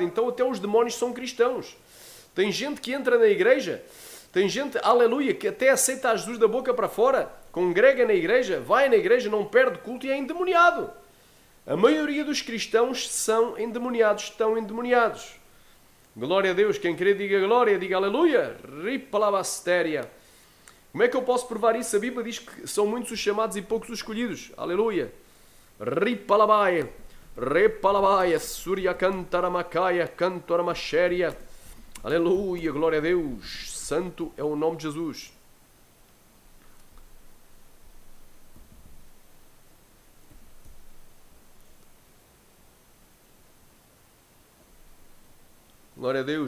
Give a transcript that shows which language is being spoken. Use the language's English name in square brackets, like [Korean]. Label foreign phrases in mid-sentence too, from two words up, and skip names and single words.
[Portuguese] Então até os demónios são cristãos. Tem gente que entra na igreja, tem gente, aleluia, que até aceita a Jesus da boca para fora, congrega na igreja, vai na igreja, não perde culto e é endemoniado. A maioria dos cristãos são endemoniados, estão endemoniados. Glória a Deus. Quem crê diga glória, diga aleluia. Ripalabastéria. Como é que eu posso provar isso? A Bíblia diz que são muitos os chamados e poucos os escolhidos. Aleluia. Ripalabaia. Repalabaia. Surya cantaramacaya. Cantoramachéria. Aleluia. Glória a Deus. Santo é o nome de Jesus. Glória a Deus.